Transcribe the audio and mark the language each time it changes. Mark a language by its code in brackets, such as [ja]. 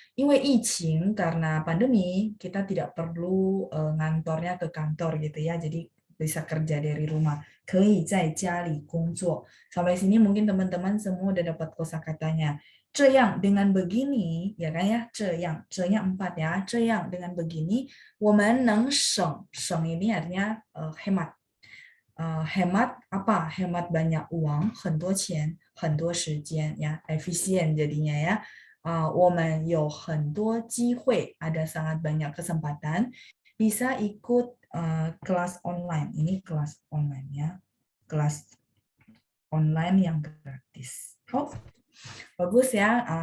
[zh] 因为疫情 [id] karena pandemi, kita tidak perlu ngantornya ke kantor gitu ya. Jadi bisa kerja dari rumah. [zh] 可以在家里工作. [id] Sampai sini mungkin teman-teman semua udah dapat kosakatanya. 这样 dengan begini, ya kan ya? 这样 4 ya. 这样 dengan begini, [zh] 我们能省. [id] 省 ini artinya hemat. Hemat apa? Hemat banyak uang, [zh] 很多钱,很多时间 [id] ya. Efisien jadinya ya. [zh] 我们有很多机会, [id] ada sangat banyak kesempatan, bisa ikut kelas online. Ini kelas online ya. Kelas online yang gratis. Bagus ya.